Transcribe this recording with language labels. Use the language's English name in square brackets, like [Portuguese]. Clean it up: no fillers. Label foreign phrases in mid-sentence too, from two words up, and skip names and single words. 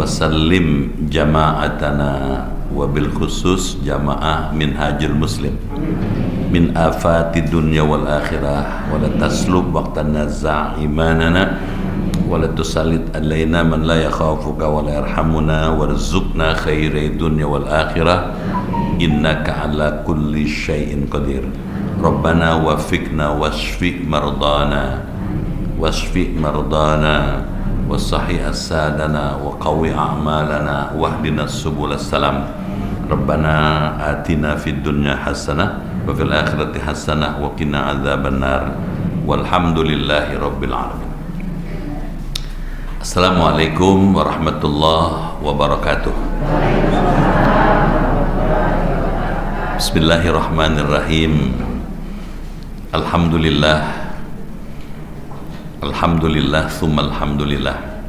[Arabic] سلّم جماعتنا وبالخصوص جماعة منهاج المسلم من آفات الدنيا والآخرة ولا تسلب وقت النزع إيماننا ولا تسلط علينا من لا يخافك ولا يرحمنا وارزقنا خير الدنيا والآخرة إنك على كل شيء قدير. ربنا وفقنا واشف مرضانا وصحح أجسادنا وقوّ أعمالنا واهدنا سبل السلام. ربنا آتنا في الدنيا حسنة وفي الآخرة حسنة وقنا عذاب النار والحمد لله رب العالمين. السلام عليكم ورحمة الله وبركاته. بسم الله الرحمن الرحيم. الحمد لله، الحمد لله، ثم الحمد لله.